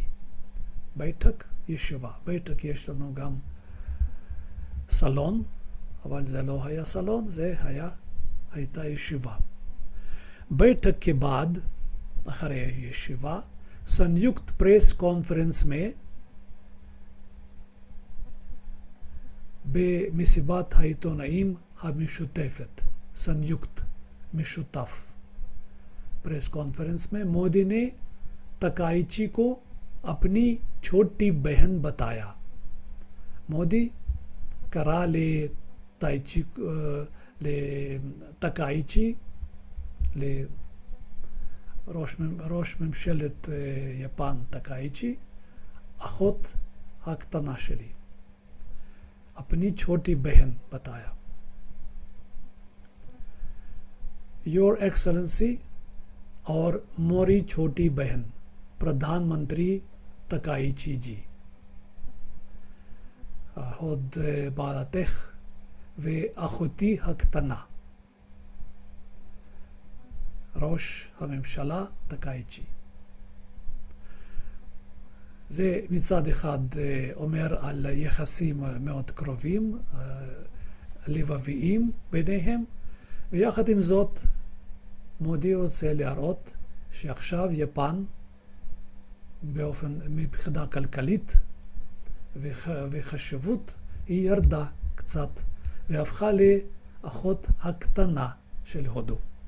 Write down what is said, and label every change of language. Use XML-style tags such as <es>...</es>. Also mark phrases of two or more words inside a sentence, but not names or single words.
<hi>बैठक ישיבה.</hi> <he>बैठक יש לנו גם סלון, אבל זה לא היה סלון, זה הייתה ישיבה.</he> <hi>बैठक के बाद,</hi> <he>אחרי הישיבה,</he> <hi>संयुक्त प्रेस कॉन्फ्रेंस में</hi> <he>במסיבת העיתונאים המשותפת,</he> <hi>संयुक्त, משותף. प्रेस कॉन्फ्रेंस में मोदी ने तकाईची को अपनी छोटी बहन बताया.</hi> <he>मोदी קרא לתקאיצ'י, לראש ממשלת יפן תקאיצ'י, אחות הקטנה שלי.</he> <hi>अपनी छोटी बहन बताया.</hi> <en>Your Excellency</en> <hi>और मोरी छोटी बहन प्रधानमंत्री तकाईची जी,</hi> <he>הוד בעלתך ואחותי הקטנה, ראש הממשלה תקאיצ'י. זה מצד אחד אומר על יחסים מאוד קרובים, לבביים ביניהם, ויחד עם זאת מודי רוצה להראות שעכשיו יפן מבחינה כלכלית וחשיבות היא ירדה קצת והפכה לאחות הקטנה של הודו.</he>